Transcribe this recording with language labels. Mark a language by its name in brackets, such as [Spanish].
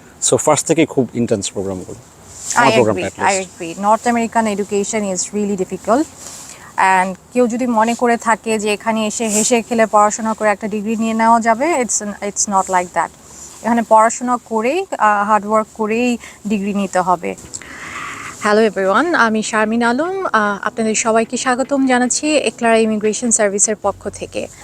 [English] So first [Bangla] থেকে খুব intense প্রোগ্রামগুলো। [English] I agree. North American education is really difficult. [Bangla] And কেউ যদি মনে করে থাকে যে এখানে এসে হেসে খেলে পড়াশোনা করে একটা ডিগ্রি নিয়ে নেওয়া যাবে, [English] it's not like that. [Bangla] এখানে পড়াশোনা করেই হার্ড ওয়ার্ক করেই ডিগ্রি নিতে হবে। হ্যালো এভরিওয়ান, আমি শারমিন আলম। আপনাদের সবাইকে স্বাগতম জানাচ্ছি এক্লারা ইমিগ্রেশন সার্ভিসের পক্ষ থেকে।